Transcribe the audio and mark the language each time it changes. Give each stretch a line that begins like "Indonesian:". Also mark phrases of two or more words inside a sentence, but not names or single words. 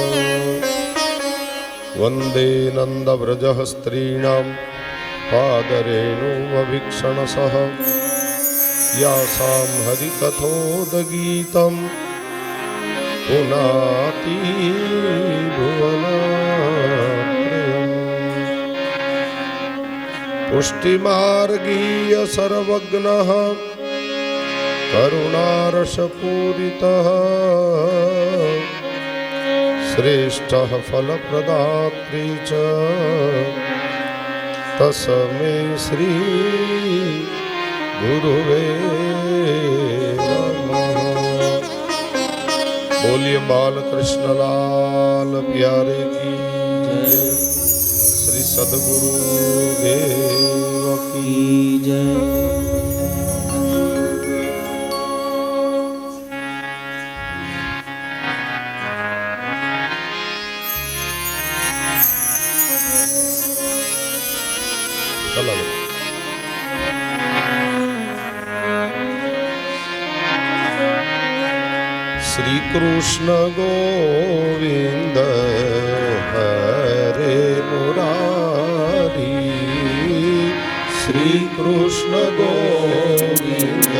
Sanskrit: वन्दे नन्दव्रजः स्त्रीणां पादरेणुमवीक्षणसः यासां हरिकथोदगीतं पुनाति भुवनात्रयम् पुष्टिमार्गीय सर्वज्ञः करुणारसपूरितः श्रेष्ठः फलप्रदात्री च तस्मै श्री गुरुवे नमः।
Hindi: बोलिए बालकृष्ण लाल प्यारे की श्री सद्गुरु देव की जय। चलो श्री कृष्ण गोविंद हरे मुरारी श्री कृष्ण गोविंद